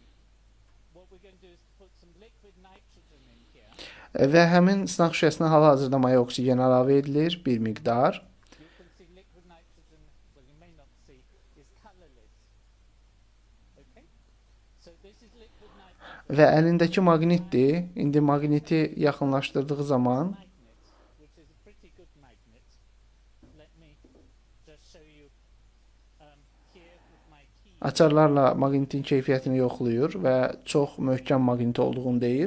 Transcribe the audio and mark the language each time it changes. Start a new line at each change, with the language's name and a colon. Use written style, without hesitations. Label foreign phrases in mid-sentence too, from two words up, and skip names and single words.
English: What we're going to do is put some liquid nitrogen in here.
Azerbaijani: Və həmin sınaq şüşəsinə hal-hazırda maya oksigen əlavə edilir bir miqdar.
English: You can see liquid nitrogen, well you may not see, is colorless. Okay? So this is liquid nitrogen.
Azerbaijani: Və əlindəki maqnitdir. İndi maqniti yaxınlaşdırdığı zaman açarlarla maqnitin keyfiyyətini yoxlayır və çox möhkəm maqnit olduğunu deyir.